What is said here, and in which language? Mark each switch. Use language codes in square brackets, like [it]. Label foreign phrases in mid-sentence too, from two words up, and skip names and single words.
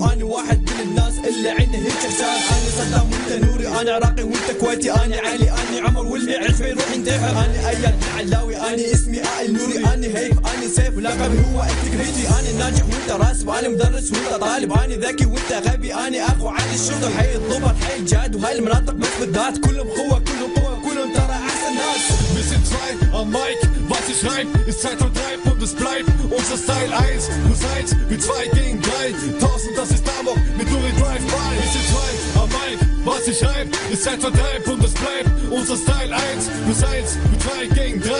[ar] أنا واحد من الناس اللي عنده هيك إحساس، أنا صدام وأنت نوري، أنا عراقي وأنت كويتي، أنا علي، أنا عمر واللي يعرف يروح ينتحر، أنا أياد العلاوي، أنا اسمي آل نوري، أنا هيف، أنا سيف ولقبي هو التكريتي، أنا ناجح وأنت راسب، أنا مدرس وأنت طالب، أنا ذكي وأنت غبي، أنا أخو علي الشرطة، حي الضبط، حي الجاد، وهاي المناطق بس بالذات، كلهم قوة كلهم قوة كلهم ترى أحسن ناس. [de] Wir sind 2 am Mic, was ich schreib, ist Zeitvertreib und es bleibt unser Style 1+1 mit 2 gegen 3. Thorsten, das ist Amok mit Nuri Drive-by. Wir sind 2 am Mic, was ich schreib, ist Zeitvertreib und es bleibt unser Style 1+1 mit 2 gegen 3.